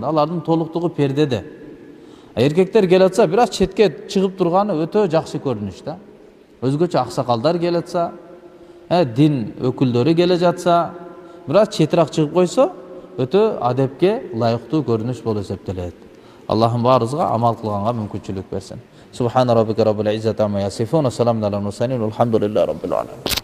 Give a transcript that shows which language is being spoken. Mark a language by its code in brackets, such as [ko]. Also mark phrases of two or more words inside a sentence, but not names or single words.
[ky] Алардын толуктугу пердеде. Эркектер келатса, бир аз четке чыгып турганы өтө жакшы көрүнүш да. Өзгөчө аксакалдар келатса, дин өкүлдөрү келе жатса, бир аз четирак чыгып койсо, өтө адепке ылайыктуу көрүнүш болуп эсептелет. Аллахым баарыбызга амал кылганга мүмкүнчүлүк берсин. [ar] سبحان ربك رب العزة عما يصفون، وسلام على المرسلين، والحمد لله رب العالمين.